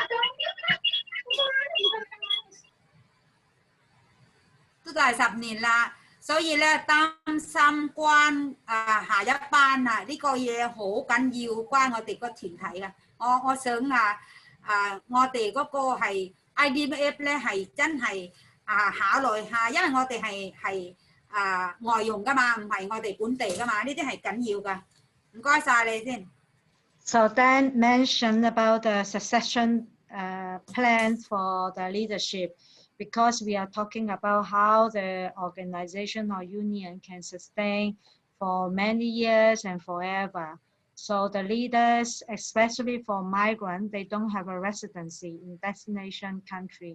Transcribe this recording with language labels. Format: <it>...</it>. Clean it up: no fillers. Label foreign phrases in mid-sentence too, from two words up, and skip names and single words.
<yue>都大10年啦，所以咧擔心關下一班啊呢個嘢好緊要，關我哋個團體嘅。我想我哋嗰個係 IDWF 咧係真係考慮下，因為我哋係外傭噶嘛，唔係我哋本地噶嘛，呢啲係緊要噶。唔該晒你先。</yue> <en>So then mention about the succession plans for the leadership, because we are talking about how the organization or union can sustain for many years and forever. So the leaders, especially for migrants, they don't have a residency in destination country.</en>